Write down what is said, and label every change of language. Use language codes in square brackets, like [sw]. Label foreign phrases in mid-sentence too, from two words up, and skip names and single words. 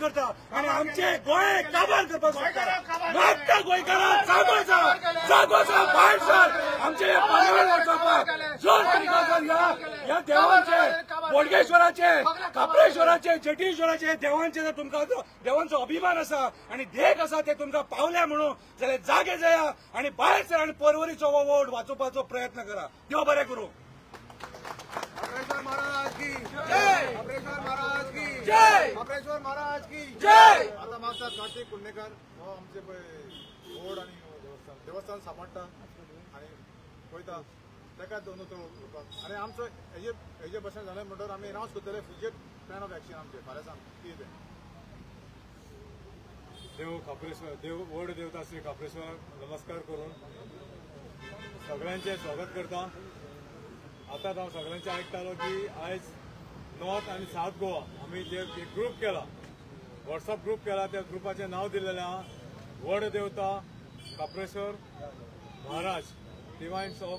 [kok] करता आणि आमचे गोंय काबार करपाक सोदता मागता गोंयकारांक जागोचा भायर सर आमचे हे पर्यावरण वाचोवपाक जोर तरीका ह्या देवांचे बोडगेश्वराचे काप्रेश्वराचे जेटीश्वराचे देवांचे जर तुमकां देवांचो अभिमान आसा आणि देख आसा ते तुमकां पावल्या म्हणून जाल्यार जागे जाया आणि भायर सर आणि परवरीचो वोट वाचोवपाचो प्रयत्न करा देव बरें करूं [hi] काप्रेश्वर महाराज की जय काप्रेश्वर महाराज की जय काप्रेश्वर महाराज की [kok] जय आता मागतात कार्तिक कुंडेकर हो आमचे पळय बोर्ड आणि देवस्थान सांबाळटा आणि पळयता ताका दोन आणि आमचो हेजे भशेन जालें म्हणटच आमी अनावन्स करतले [en] future plan of action [kok] आमचे फाल्यां सांग कितें देव काप्रेश्वर देव व्हड देवता श्री काप्रेश्वर नमस्कार करून सगळ्यांचे स्वागत करता आतां हांव सगळ्यांचे आयकतालो की आयज नॉर्थ आनी साउथ गोवा आमी जे एक ग्रूप केला व्हॉट्सअप ग्रूप केला त्या ग्रुपाचें नांव दिल्लेलें आहा व्हड देवता काप्रेश्वर महाराज [en] divines of